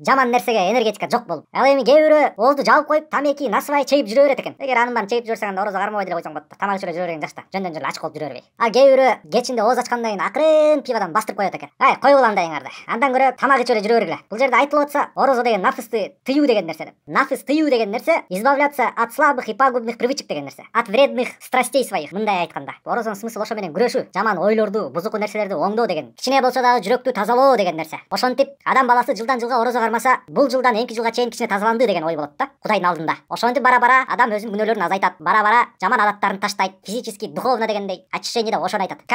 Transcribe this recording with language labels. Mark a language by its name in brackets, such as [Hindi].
[Kyrgyz] Жаман нерсеге энергетика жок болуп. Ал эми кээ бирөө оозду жабып коюп, тамеки, насыбай чейип жүрө берет экен. Эгер анын баарын чейип жүрсөң, анда орозо кармабай деле койсоң болот да. Тамак ичип жүрө берген жашта. Жөндөн жөн ачык болуп жүрө бербей. А кээ бирөө кечинде ооз ачкандан кийин акырын пивадан бастырып коет экен. Койгула андайыңарды. Андан көрө тамак ичип эле жүрө бергиле. Бул жерде айтылып атса, орозо деген нафысты тыюу деген нерсе деп. Нафыс тыюу деген нерсе [Russian] избавляться от слабых и пагубных привычек [Kyrgyz] деген нерсе. [Russian] От вредных страстей своих. [Kyrgyz] Мындай айтканда, орозонун смыслы ошо менен күрөшүү, жаман ойлорду, бузуку нерселерди оңдоо деген. Кичине болсо дагы жүрөктү тазалоо деген нерсе. Ошентип адам баласы жылдан жылга орозо кармаса, бул жылдан эки жылга чейин кичине тазаланды деген ой болот да Кудайдын алдында. Ошентип бара-бара адам өзүнүн күнөөлөрүн азайтат, бара-бара жаман адаттарын таштайт, [Russian] физически, духовно [Kyrgyz] дегендей. Очищение да ошону айтат.